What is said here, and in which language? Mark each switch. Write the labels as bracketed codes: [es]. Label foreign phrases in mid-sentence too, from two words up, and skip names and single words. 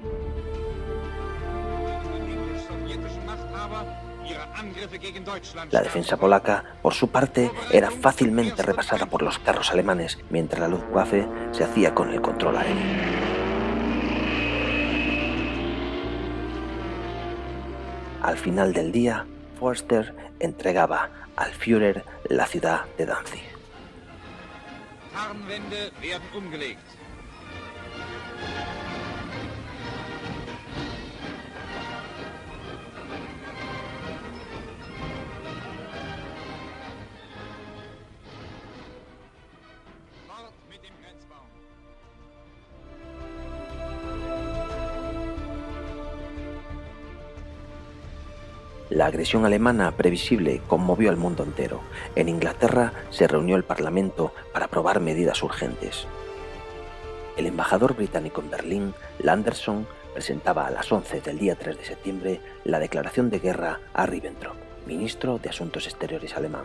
[es] La defensa polaca, por su parte, era fácilmente repasada por los carros alemanes, mientras la Luftwaffe se hacía con el control aéreo. Al final del día, Forster entregaba al Führer la ciudad de Danzig. [de] Tarnwände werden umgelegt. Fort mit dem Grenzbaum. [es] La agresión alemana previsible conmovió al mundo entero. En Inglaterra se reunió el Parlamento para aprobar medidas urgentes. El embajador británico en Berlín, Landerson, presentaba a las 11 del día 3 de septiembre la declaración de guerra a Ribbentrop, ministro de Asuntos Exteriores alemán.